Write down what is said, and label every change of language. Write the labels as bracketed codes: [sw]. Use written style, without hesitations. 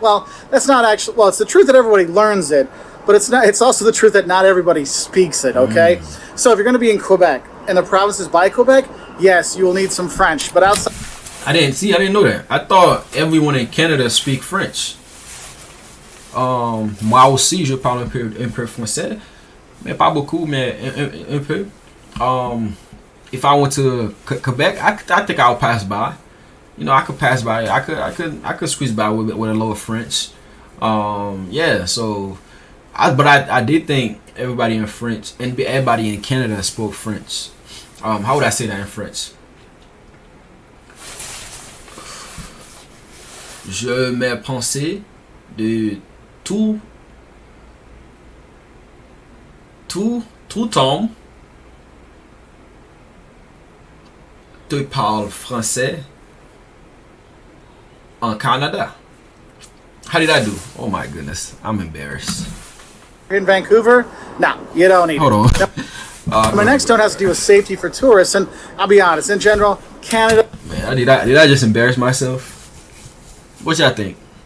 [en] Well, that's not actually, well, it's the truth that everybody learns it, but it's also the truth that not everybody speaks it, okay? So if you're going to be in Quebec and the provinces by Quebec, yes, you will need some French, but outside... I didn't know that. I thought everyone in Canada speak French. [fr] Moi aussi, je parle un peu français. Mais pas beaucoup, mais un peu. [en] If I went to Quebec, I think I'll pass by. You know, I could pass by. I could squeeze by with a little French. Yeah. So, I did think everybody in French and everybody in Canada spoke French. How would I say that in French? [fr] Je me pensais de tout homme te parle français en Canada. [en] How did I do? Oh my goodness, I'm embarrassed. In Vancouver, no, you don't need Hold on. My next don't has to do with safety for tourists, and I'll be honest, in general, Canada. Man, did I just embarrass myself? What y'all think?